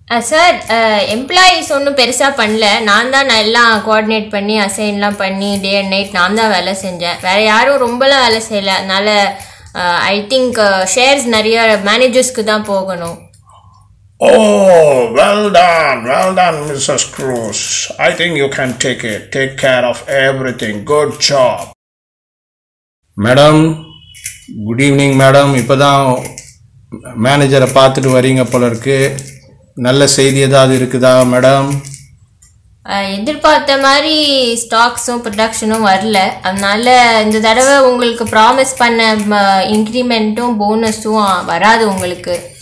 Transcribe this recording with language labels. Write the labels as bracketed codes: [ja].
[ta] Sir, employees ஒன்றும் பெருசாக பண்ணல. நான் எல்லாம் கோஆர்டினேட் பண்ணி அசைன்லாம் பண்ணி [en] day and night [ta] நான் தான் வேலை செஞ்சேன். வேறு யாரும் ரொம்பலாம் வேலை செய்யலை. அதனால் [en] I think [ta] ஷேர்ஸ் நிறைய மேனேஜர்ஸ்க்கு தான் போகணும். [en] Oh, well done, Mrs. Cruz. I think you can take care of everything. Good job. Madam, good evening, madam. [ta] இப்போதான் மேனேஜரை பார்த்துட்டு வரீங்க போல இருக்கு. நல்ல செய்தி ஏதாவது இருக்குதா மேடம்? எதிர்பார்த்த மாதிரி ஸ்டாக்ஸும் ப்ரொடக்ஷனும் வரல. அதனால இந்த தடவை உங்களுக்கு ப்ராமிஸ் பண்ண இன்க்ரிமெண்ட்டும் போனஸும் வராது உங்களுக்கு.